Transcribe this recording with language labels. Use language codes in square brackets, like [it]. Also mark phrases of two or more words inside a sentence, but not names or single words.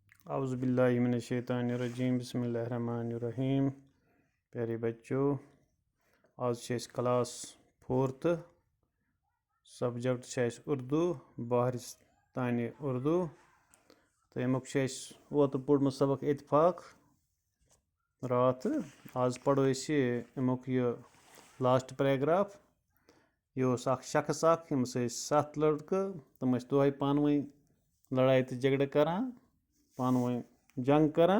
[ar] اعوذ باللہ من الشیطان الرجیم بسم اللہ الرحمن الرحیم. [ks] پیارے بچو، آج [en] class 4th subject [ks] اردو بہرستانِ اردو تو امیک اوتر پوٚرمُت سبق اتفاق رات. آز پڑھو امیک یہ [en] last paragraph. [ks] یہ اکھ شخص یم 7 لڑکہ تم دۄہے پانہٕ ؤنۍ لڑائی تو جھگڑٕ کران، پانہٕ ؤنۍ جنگ کران.